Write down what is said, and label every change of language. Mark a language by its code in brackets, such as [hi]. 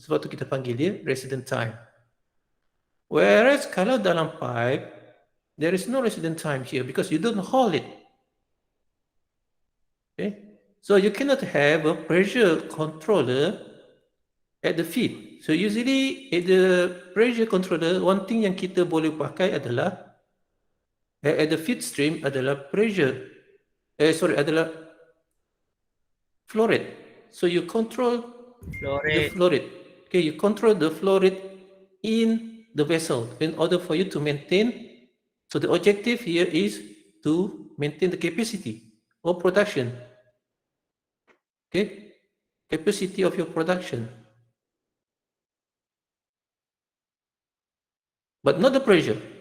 [ms] Sebab tu kita panggil dia [en] resident time. Whereas [ms] kalau dalam [en] pipe, there is no resident time here because you don't hold it. Okay, so you cannot have a pressure controller at the feed. So usually at the pressure controller, one thing [ms] yang kita boleh pakai adalah [en] at the feed stream [ms] adalah adalah [en] flow rate. So you control the flow rate. Okay, you control the flow rate in the vessel in order for you to maintain. So the objective here is to maintain the capacity of production. Okay, capacity of your production, but not the pressure.